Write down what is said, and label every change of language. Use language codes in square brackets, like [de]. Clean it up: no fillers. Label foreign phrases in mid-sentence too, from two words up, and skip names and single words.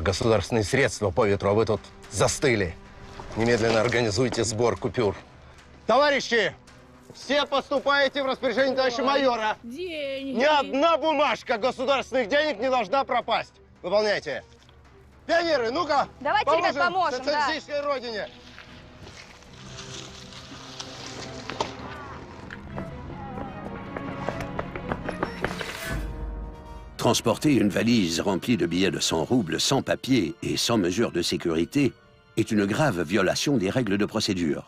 [ru] Государственные средства по ветру, а вы тут застыли. Немедленно организуйте сбор купюр. Товарищи, все поступаете в распоряжение товарища майора. Деньги! Ни одна бумажка государственных денег не должна пропасть. Выполняйте. Пионеры, ну-ка, Давайте, ребят, поможем, социалистической родине. [fr] Transporter une valise remplie de billets de 100 roubles sans papier et sans mesure de sécurité est une grave violation des règles de procédure.